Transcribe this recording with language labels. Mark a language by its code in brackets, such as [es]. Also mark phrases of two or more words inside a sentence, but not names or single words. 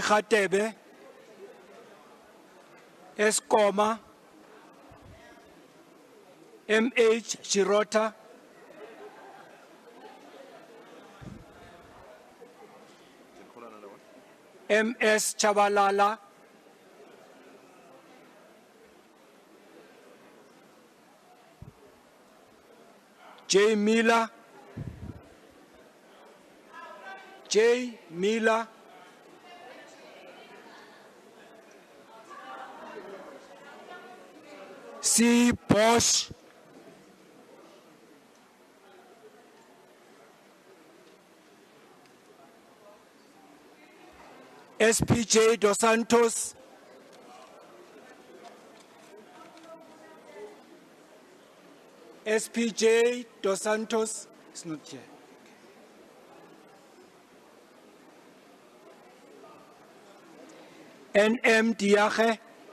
[en] Khatebe, Escoma, M.H. Shirota, M.S. Chabalala, J. Miller, J. Miller, C. Bosch, S.P.J. Dos Santos, S.P.J. Dos Santos is not here. N.M. Diache,